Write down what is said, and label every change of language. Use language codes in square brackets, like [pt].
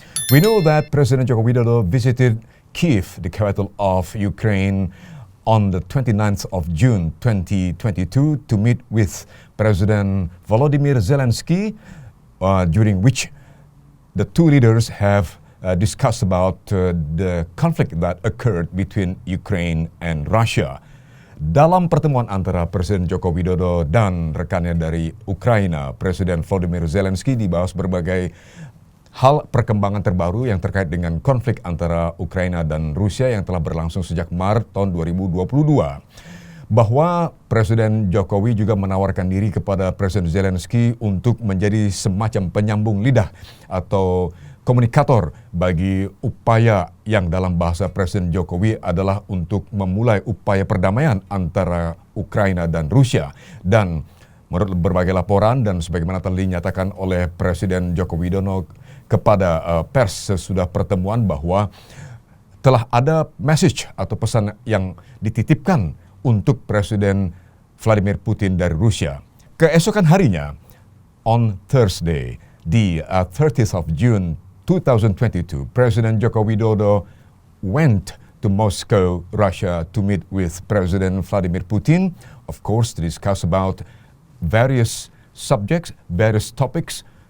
[en] We know that President Joko Widodo visited Kyiv, the capital of Ukraine, on the 29th of June 2022 to meet with President Volodymyr Zelensky, during which the two leaders have discussed about the conflict that occurred between Ukraine and Russia. [id] Dalam pertemuan antara Presiden Joko Widodo dan rekannya dari Ukraina, Presiden Volodymyr Zelensky, dibahas berbagai hal perkembangan terbaru yang terkait dengan konflik antara Ukraina dan Rusia yang telah berlangsung sejak Maret tahun 2022. Bahwa Presiden Jokowi juga menawarkan diri kepada Presiden Zelensky untuk menjadi semacam penyambung lidah atau komunikator bagi upaya yang dalam bahasa Presiden Jokowi adalah untuk memulai upaya perdamaian antara Ukraina dan Rusia. Dan menurut berbagai laporan dan sebagaimana telah dinyatakan oleh Presiden Joko Widodo kepada pers sesudah pertemuan, bahwa telah ada message atau pesan yang dititipkan untuk Presiden Vladimir Putin dari Rusia. Keesokan harinya, [en] on Thursday, the 30th of June 2022, Presiden Joko Widodo went to Moscow, Russia, to meet with President Vladimir Putin, of course, to discuss about various subjects, various topics.